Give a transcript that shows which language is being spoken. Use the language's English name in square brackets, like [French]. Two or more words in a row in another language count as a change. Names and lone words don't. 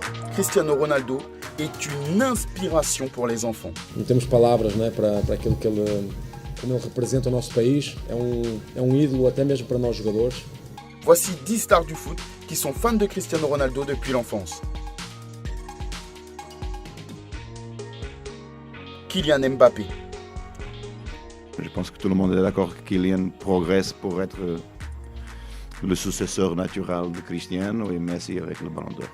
[French] Cristiano Ronaldo est une inspiration pour les enfants. [Portuguese] Não temos palavras, né, para aquilo que como ele representa o nosso país. É ídolo até mesmo para nós jogadores. [French] Voici 10 stars du foot qui sont fans de Cristiano Ronaldo depuis l'enfance. Kylian Mbappé. Je pense que tout le monde est d'accord que Kylian progresse pour être le successeur naturel de Cristiano et Messi avec le Ballon d'Or.